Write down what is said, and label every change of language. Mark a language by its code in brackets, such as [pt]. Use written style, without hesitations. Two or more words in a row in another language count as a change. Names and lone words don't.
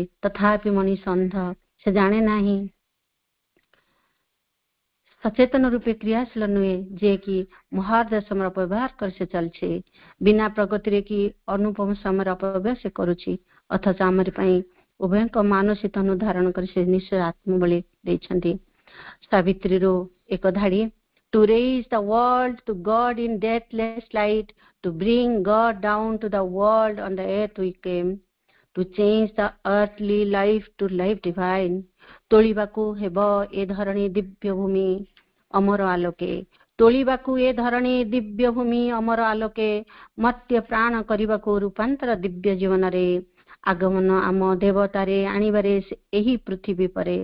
[or] ତଥାପି ମଣିଷ ଅନ୍ଧ, ସେ ଜାଣେ ନାହିଁ, ସଚେତନ ରୂପେ କ୍ରିୟାଶୀଳ ନୁହେଁ, ଯିଏକି ମହାର୍ଦ ସମୟର ଅପବ୍ୟବହାର କରି ସେ ଚାଲିଛି। ବିନା ପ୍ରଗତିରେ କି ଅନୁପମ ସମୟର ଅପବ୍ୟବହାର ସେ କରୁଛି। ଅଥଚ ଆମରି ପାଇଁ ଉଭୟଙ୍କ ମାନସିକ ଅନୁଧାରଣ କରି ସେ ନିଶ୍ଚୟ ଆତ୍ମବଳୀ ଦେଇଛନ୍ତି। ସାବିତ୍ରୀରୁ ଏକ ଧାଡି, [en] to raise the world to God in deathless light, to bring God down to the world on the earth we came, to change the earthly life to life divine. [or] ତୋଳିବାକୁ ହେବ ଏ ଧରଣୀ ଦିବ୍ୟ ଭୂମି ଅମର ଆଲୋକେ, ତୋଳିବାକୁ ଏ ଧରଣୀ ଦିବ୍ୟ ଭୂମି ଅମର ଆଲୋକେ, ମର୍ତ୍ତ୍ୟ ପ୍ରାଣ କରିବାକୁ ରୂପାନ୍ତର ଦିବ୍ୟ ଜୀବନରେ, ଆଗମନ ଆମ ଦେବତାରେ ଆଣିବାରେ ଏହି ପୃଥିବୀ ପରେ।